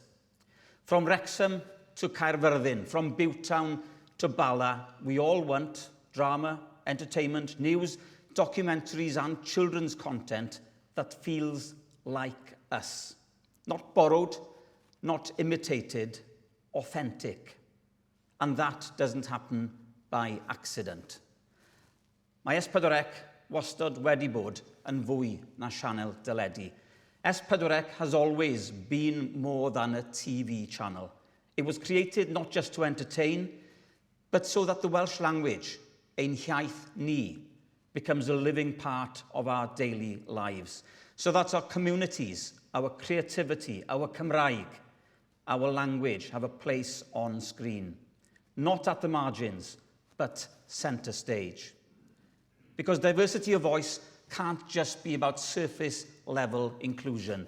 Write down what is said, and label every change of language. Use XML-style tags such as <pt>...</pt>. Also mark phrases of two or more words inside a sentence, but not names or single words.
<en>From Wrexham to Caerfyrddin, from Bywtown to Bala, we all want drama, entertainment, news, documentaries and children's content that feels like us. Not borrowed, not imitated, authentic. And that doesn't happen by accident.</en> <cy>Mae S4C wastad wedi bod yn fwy na sianel deledu.</cy> <en>S4C has always been more than a TV channel. It was created not just to entertain, but so that the Welsh language,</en> <cy>ein hiaith ni,</cy> <en>becomes a living part of our daily lives. So that our communities, our creativity, our Cymraeg, our language have a place on screen. Not at the margins, but centre stage. Because diversity of voice can't just be about surface-level inclusion.</en>